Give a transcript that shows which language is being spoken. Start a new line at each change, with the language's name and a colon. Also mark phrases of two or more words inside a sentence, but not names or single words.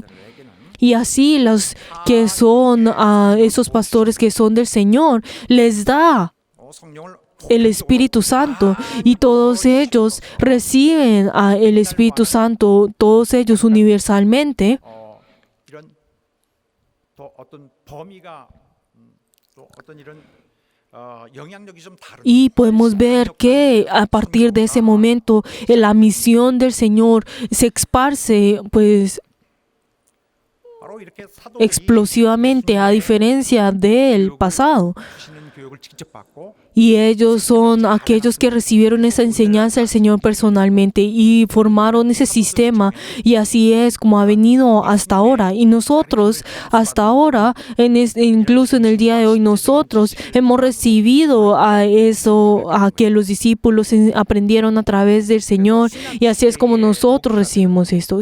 Spanish: Y así los que son esos pastores que son del Señor, les da
Korean: 성령을
Spanish: el Espíritu Santo, y todos ellos reciben el Espíritu Santo, todos ellos universalmente.
Korean: 이런 또 어떤 범위가 또 어떤 이런 영향력이 좀 다른
Spanish: Y podemos ver que a partir de ese momento la misión del Señor se esparce pues
Korean: 바로 이렇게 사도들이
Spanish: explosivamente, a diferencia del pasado.
Korean: 주시는 교육을 직접 받고
Spanish: Y ellos son aquellos que recibieron esa enseñanza del Señor personalmente y formaron ese sistema, y así es como ha venido hasta ahora. Y nosotros hasta ahora, incluso en el día de hoy, nosotros hemos recibido a eso, a que los discípulos aprendieron a través del Señor, y así es como nosotros recibimos esto.